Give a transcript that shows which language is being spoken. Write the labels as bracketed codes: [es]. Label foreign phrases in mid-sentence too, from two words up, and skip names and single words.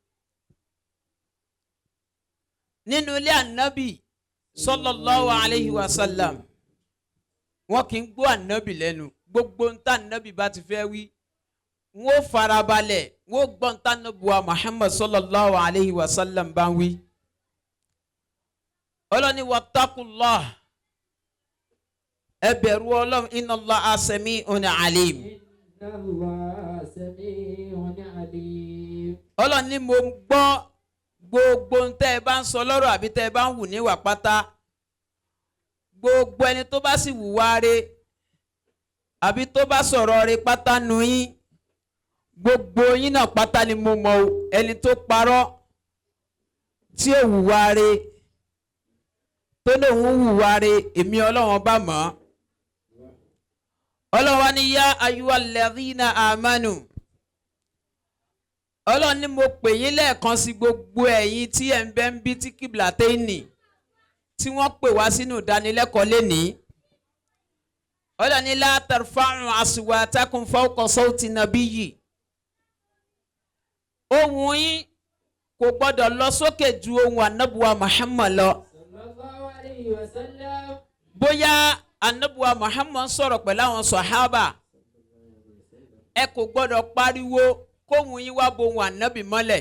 [yo] Nínú ilé ànábì [ar] صلى الله عليه وسلم [yo] wọn kì í gbó ànábì lẹ́nu. Gbogbo ń tá ànábì bá ti fẹ́ wí wọ́n farabalẹ̀ wọ́n gbọ́ ń tá ànábì wa Muhammad [ar] صلى الله عليه وسلم [yo] bá ń wí. Ọlọ́ni [ar] واتقوا الله [yo] ẹ bẹ̀rù Ọlọ́run [ar] إن الله سميع عليم. إن الله سميع عليم. [yo] Ọlọ́run ní mo gbọ́ gbogbo ń tẹ́ ẹ bá ń sọ lọ́rọ̀ àbí tẹ́ ẹ bá ń hù níwà pátá. Gbogbo ẹni tó bá sì hùwà re àbí tó bá sọ̀rọ̀ re pátá nu yín gbogbo yín náà pátá ni mo mọ̀ o. Ẹni tó parọ́ tí ò hùwà re tó lóun hùwà re èmi Ọlọ́run bá mọ̀ ọ́. Ọlọ́run wá ní [ar] يا أيها الذين آمنوا. [yo] Ọlọ́run ní mo pè yín lẹ́ẹ̀kan sí gbogbo ẹ̀yin tí ẹ̀ ń bẹ ń bí tí Qiblatayni tí wọ́n pè wá sínú ìdánilẹ́kọ̀ọ́ lénìí. Ọlọ́run ní [ar] لا ترفعوا أصواتكم فوق صوت النبي. [yo] Ohùn yín kò gbọ́dọ̀ lọ sókè ju ohùn Ànábì wa Muhammad lọ. [ar] صلى الله عليه وسلم. [yo] Bóyá Ànábì wa Muhammad sọ̀rọ̀ pẹ̀lú àwọn sàhábà ẹ kò gbọ́dọ̀ pariwo kóhùn yín wá bo ohùn Ànábì mọ́lẹ̀.